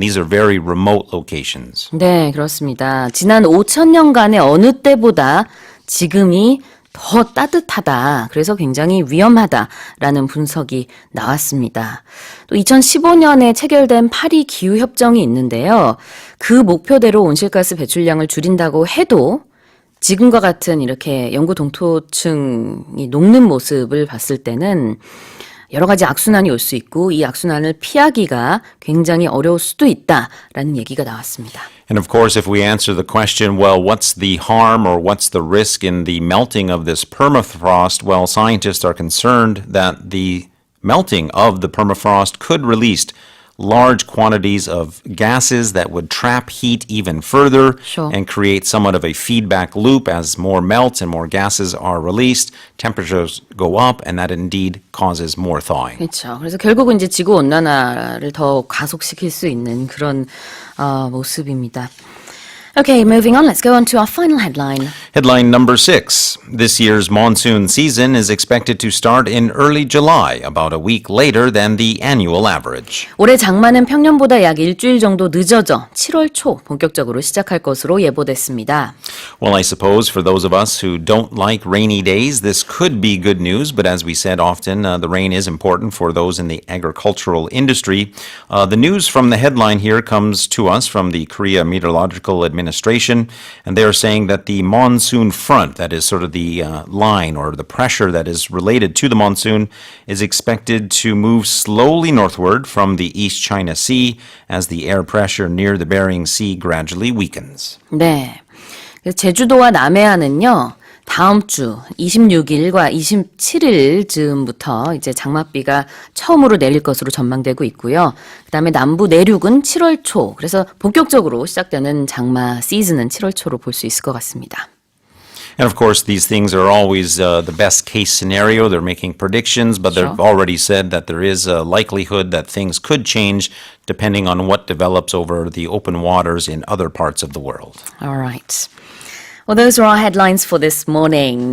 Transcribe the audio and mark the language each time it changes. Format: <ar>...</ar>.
<en>And these are very remote locations.</en> <ko>네, 그렇습니다. 지난 5,000년간의 어느 때보다 지금이 더 따뜻하다. 그래서 굉장히 위험하다라는 분석이 나왔습니다. 또 2015년에 체결된 파리 기후협정이 있는데요. 그 목표대로 온실가스 배출량을 줄인다고 해도 지금과 같은 이렇게 영구 동토층이 녹는 모습을 봤을 때는 여러 가지 악순환이 올 수 있고 이 악순환을 피하기가 굉장히 어려울 수도 있다라는 얘기가 나왔습니다.</ko> <en>And of course, if we answer the question, well, what's the harm or what's the risk in the melting of this permafrost? Well, scientists are concerned that the melting of the permafrost could release large quantities of gases that would trap heat even further Sure. and create somewhat of a feedback loop. As more melts and more gases are released, temperatures go up, and that indeed causes more thawing.</en> <ko>그렇죠. 그래서 결국은 이제 지구 온난화를 더 가속시킬 수 있는 그런 모습입니다.</ko> <en>Okay, moving on. Let's go on to our final headline. Headline number 6. This year's monsoon season is expected to start in early July, about a week later than the annual average.</en> <ko>올해 장마는 평년보다 약 일주일 정도 늦어져 7월 초 본격적으로 시작할 것으로 예보됐습니다.</ko> <en>Well, I suppose for those of us who don't like rainy days, this could be good news, but as we said often, the rain is important for those in the agricultural industry. The news from the headline here comes to us from the Korea Meteorological Administration, and they are saying that the monsoon front, that is sort of the line or the pressure that is related to the monsoon, is expected to move slowly northward from the East China Sea as the air pressure near the Bering Sea gradually weakens.</en> <ko>네. 그래서 제주도와 남해안은요. 다음 주 26일과 27일 즈음부터 이제 장맛비가 처음으로 내릴 것으로 전망되고 있고요. 그다음에 남부 내륙은 7월 초. 그래서 본격적으로 시작되는 장마 시즌은 7월 초로 볼 수 있을 것 같습니다.</ko> <en>And of course, these things are always the best case scenario. They're making predictions, but they've already said that there is a likelihood that things could change depending on what develops over the open waters in other parts of the world. All right. Well, those are our headlines for this morning.</en>